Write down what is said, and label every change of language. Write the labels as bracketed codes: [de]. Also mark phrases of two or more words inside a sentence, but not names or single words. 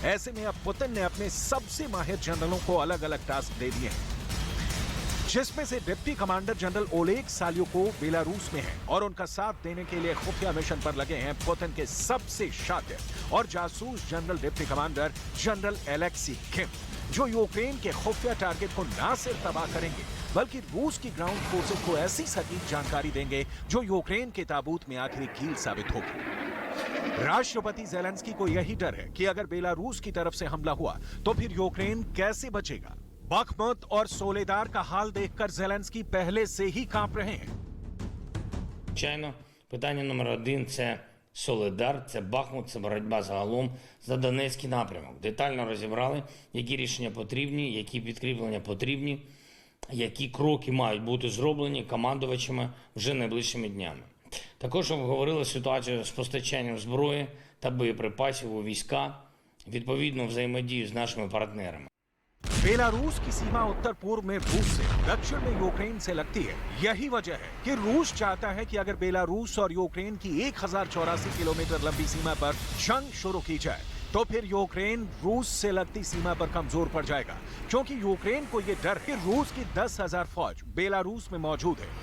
[hi] ऐसे में अब पुतिन ने अपने सबसे माहिर जनरलों को अलग अलग टास्क दे दिए हैं, जिसमें से [en] deputy commander general [hi] ओलेग साल्युकोव बेलारूस में हैं और उनका साथ देने के लिए खुफिया मिशन पर लगे हैं पुतिन के सबसे शातिर और जासूस [en] general deputy commander general [hi] एलेक्सी किम, जो यूक्रेन के खुफिया टारगेट को न सिर्फ तबाह करेंगे बल्कि रूस की [en] ground forces [hi] को ऐसी सटीक जानकारी देंगे जो यूक्रेन के ताबूत में आखिरी कील साबित होगी। राष्ट्रपति ज़ेलेंस्की को यही डर है कि अगर बेलारूस की तरफ से हमला हुआ तो फिर यूक्रेन कैसे बचेगा। बख्मुत और सोलेदार का हाल देखकर ज़ेलेंस्की पहले से ही कांप रहे हैं। [uk] Звичайно, питання номер один – це Солидар, це Бахмут, це боротьба загалом за Донецький напрямок. Детально розібрали, які рішення потрібні, які підкріплення потрібні, які кроки мають бути зроблені командувачами вже найближчими днями. Також обговорили ситуацію з постачанням зброї та боєприпасів у війська, відповідну взаємодію з нашими партнерами. [hi] बेलारूस की सीमा उत्तर पूर्व में रूस से, दक्षिण में यूक्रेन से लगती है। यही वजह है कि रूस चाहता है कि अगर बेलारूस और यूक्रेन की 1084 किलोमीटर लंबी सीमा पर जंग शुरू की जाए तो फिर यूक्रेन रूस से लगती सीमा पर कमजोर पड़ जाएगा, क्योंकि यूक्रेन को यह डर है कि रूस की 10,000 फौज बेलारूस में मौजूद है।